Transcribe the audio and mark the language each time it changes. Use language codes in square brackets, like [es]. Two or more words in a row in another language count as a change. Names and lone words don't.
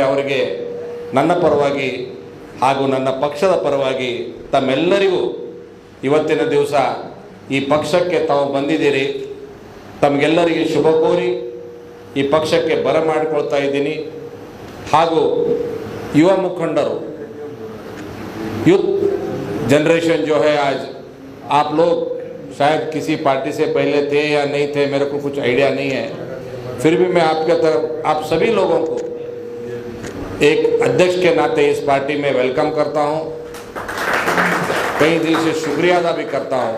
[kn] ಅವರಿಗೆ ನನ್ನ ಪರವಾಗಿ ಹಾಗೂ ನನ್ನ ಪಕ್ಷದ ಪರವಾಗಿ ತಮ್ಮೆಲ್ಲರಿಗೂ ಇವತ್ತಿನ ದಿವಸ ಈ ಪಕ್ಷಕ್ಕೆ ತಾವು ಬಂದಿದ್ದೀರಿ, ತಮಗೆಲ್ಲರಿಗೆ ಶುಭ ಕೋರಿ ಈ ಪಕ್ಷಕ್ಕೆ ಬರಮಾಡಿಕೊಳ್ತಾ ಇದ್ದೀನಿ. [hi] ಹಾಗೂ युवा मुखंडरों, [en] youth generation [hi] जो है आज, आप लोग शायद किसी पार्टी से पहले थे या नहीं थे, मेरे को कुछ आइडिया नहीं है, फिर भी मैं आपके तरफ आप सभी लोगों को एक अध्यक्ष के नाते इस पार्टी में वेलकम करता हूं, कई दिल से शुक्रिया अदा भी करता हूं।